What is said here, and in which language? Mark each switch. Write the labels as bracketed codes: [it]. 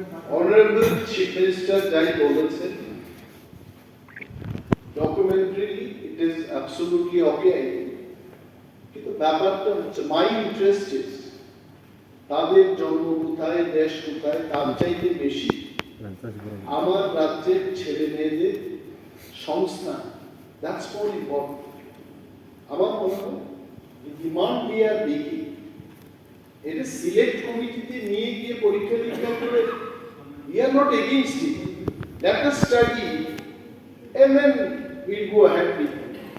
[en] Honorable Chief Minister [bn] যাই বলেছেন, [en] documentarily it is absolutely okay. [bn] কিন্তু ব্যাপারটা হচ্ছে [en] my interest is [bn] তাদের জন্ম কোথায়, দেশ কোথায়, তার চাইতে বেশি আমার রাজ্যের ছেলে মেয়েদের সংস্থান, [en] that's more important. [bn] আমার মনে হয় ডিমান্ড [en] we are making, [bn] এটা সিলেক্ট কমিটিতে নিয়ে গিয়ে পরীক্ষা নিরীক্ষা করে, [en] we are not against it. Let us study and then we'll go ahead with it.